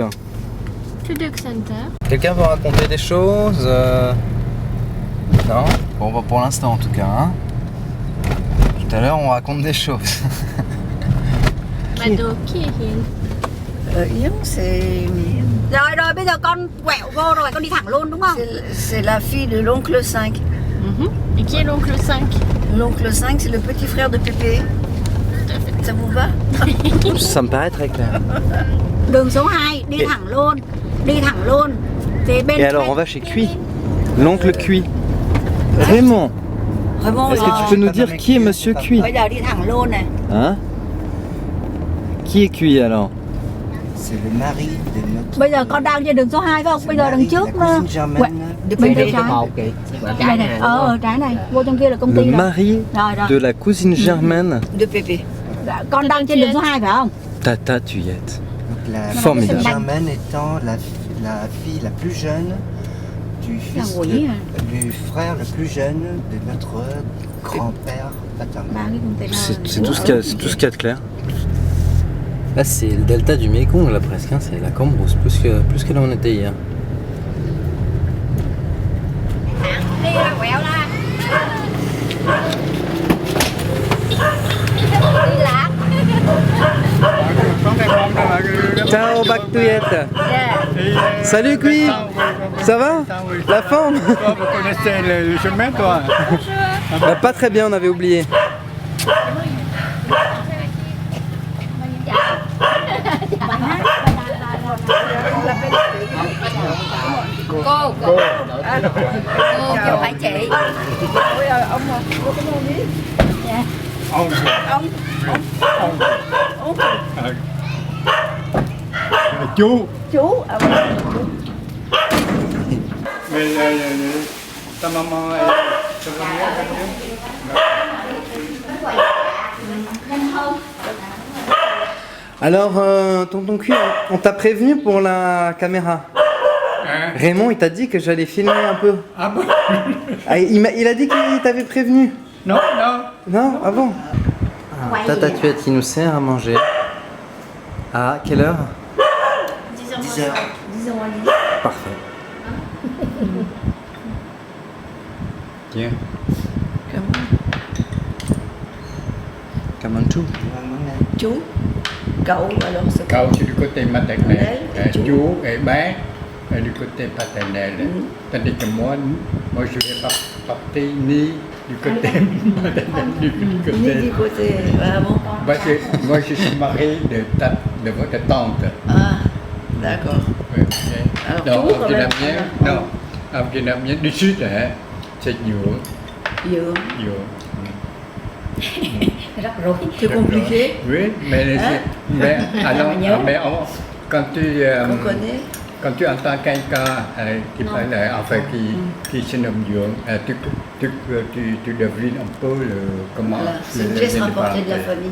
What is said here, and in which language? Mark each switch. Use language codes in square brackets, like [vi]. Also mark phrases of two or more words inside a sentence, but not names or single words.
[fr] Tuduk Center. Quelqu'un veut raconter des choses Non. Bon, bah pour l'instant en tout cas. Hein. Tout à l'heure on raconte des choses. Mado, qui est Hiền? Yến, c'est... [vi] Rồi rồi bây giờ con quẹo vô rồi con đi thẳng luôn đúng không? [fr] C'est la fille de l'oncle 5. Et qui est l'oncle 5? L'oncle 5, c'est le petit frère de Pépé. Ça vous va? Ça me paraît très clair. [vi] Đường số 2 đi thẳng luôn. Đi thẳng luôn. Thì bên [fr] Et alors on va chez Cuy. L'oncle Cuy. Raymond, Vraiment, est-ce que tu peux nous dire qui est monsieur Cuy? [vi] bây giờ đi thẳng luôn này. [fr] Hein? Qui est Cuy alors? C'est le mari de notre... [vi] Bây giờ con đang trên đường số 2 phải không? Bây giờ đằng trước [fr] la [vi] nó [fr] cousine Germaine [vi] bên tay Số trái. 1 kìa. Đây này, trái này, vô trong kia là công [fr] Le [vi] ty rồi. [fr] mari [vi] Rồi rồi. [fr] de la cousine Germaine. de Pépé. [vi] Dạ, con đang trên đường số 2 phải không? [fr] Tata Tuyette. Donc la Formidable. cousine Germaine étant la fille la plus jeune du fils Ah oui, du frère le plus jeune de notre grand-père paternel. [vi] Ba cái container. [fr] C'est tout ce qu'il y a, c'est tout ce qu'il y a de clair. Là c'est le delta du Mekong là presque, hein. C'est la Cambrousse, plus que là on était hier. [vi] Đi ra quẹo ra. Đi lạc. [fr] Ciao Bac Tuyette. Salut Cuy. Ça va? La forme? Vous connaissez le chemin, toi? Bah, pas très bien, on avait oublié. [vi] Cô chứ phải chị. Chú. Chú, [fr] Mais ta maman est... Ça va bien, ça va bien? Alors, tonton Cuy, on t'a prévenu pour la caméra. Hein? Raymond, il t'a dit que j'allais filmer un peu. Ah bon? Ah, il a dit qu'il t'avait prévenu. Non, non. Non? Ah bon? Tata Tuyette qui nous sert à manger. À quelle heure? 10 heures. Parfait. Tiens. Kamanchu. [vi] chú. Cậu, [fr] alors c'est Cậu c'est du côté maternel, [vi] Chú. [fr] chú et bé est du côté paternel. Tandis que moi je vais pas partir ni du côté maternel ni du ni côté. du côté, vraiment. Parce que moi je suis marié de votre tante. Ah, d'accord. Oui, Alors, non, [vi] chú [fr] en quand même. vietnamien, non, en vietnamien du sud, hein, c'est Diour. [vi] Dượng. [fr] Diour. [vi] Rất rối. [fr] C'est compliqué. Oui, mais, mais alors, quand tu On connaît. quand tu entends quelqu'un qui parle, enfin qui se nomme Diour, tu devines un peu comment. Voilà, c'est une pièce rapportée de la famille.